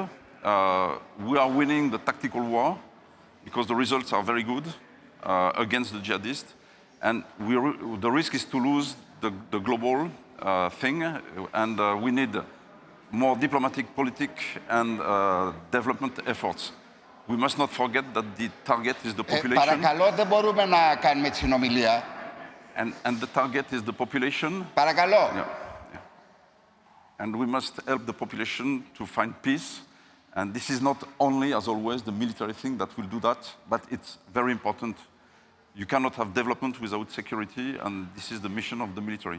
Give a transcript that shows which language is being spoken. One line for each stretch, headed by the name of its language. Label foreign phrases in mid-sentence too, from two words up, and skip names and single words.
English: We are winning the tactical war because the results are very good against the jihadists. And the risk is to lose the global thing, and we need more diplomatic, politic, and development efforts. We must not forget that the target is the population.
Greek: Παρακαλώ, δεν μπορούμε να κάνουμε τη συνομιλία.
English: And the target is the population.
Greek: Παρακαλώ.
English: Yeah. And we must help the population to find peace. And this is not only, as always, the military thing that will do that, but it's very important. You cannot have development without security, and this is the mission of the military.